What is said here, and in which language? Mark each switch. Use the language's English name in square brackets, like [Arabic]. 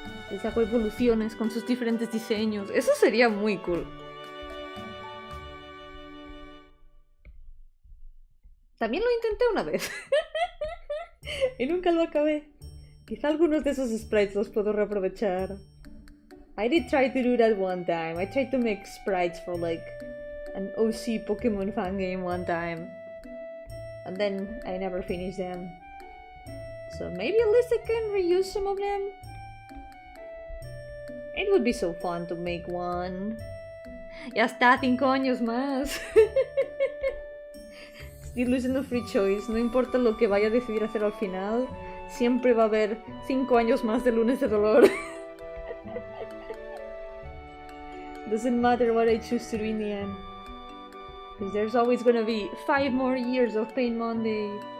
[Spanish] Les hago evoluciones con sus diferentes diseños. Eso sería muy cool. También lo intenté una vez. Y nunca lo acabé. Quizá algunos de esos sprites los puedo reaprovechar. [English] I did try to do that one time. I tried to make sprites for like an OC Pokemon fan game one time. And then I never finished them. So maybe at least I can reuse some of them. It would be so fun to make one. [Spanish] Ya está, 5 años más. Estoy usando [English] free choice, [Spanish] no importa lo que vaya a decidir hacer al final, siempre va a haber 5 años más de lunes de dolor. [English] Doesn't matter what I choose to do in the end. Because there's always gonna be 5 more years of Pain Monday.